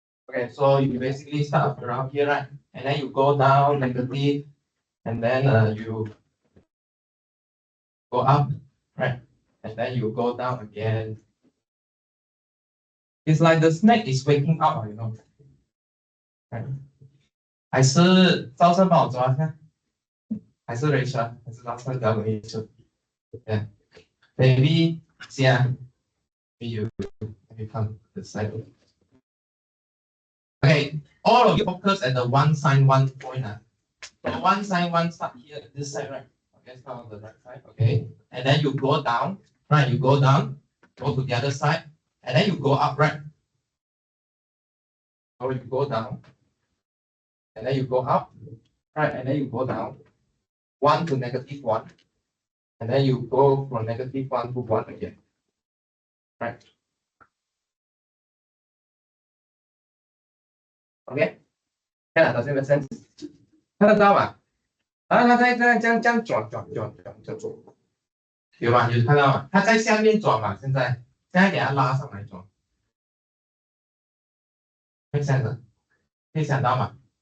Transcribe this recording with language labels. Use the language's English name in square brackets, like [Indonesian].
[English] Okay, so you basically start around here, right? And then you go down negative, and then you go up, right? And then you go down again. It's like the snake is waking up, Right? [Chinese] 还是招生帮我抓看，还是 Rachel， 还是招生找我一起？ [English] Yeah, maybe yeah, you come this side. Okay, all of you focus at the 1 sin 1 point. So 1 sin 1 start here, this side, right? Okay, start on the right side. Okay, and then you go down, right? You go down, go to the other side, and then you go up, right? So you go down, and then you go up, right? And then you go down, 1 to negative 1, and then you go from negative 1 to 1 again, right? [Chinese] OK， 看了，这个身子看得到吗？然后它在这样转，这样做，有吗？有看到吗？它在下面转嘛，现在给它拉上来转，会这样的，可以想到吗？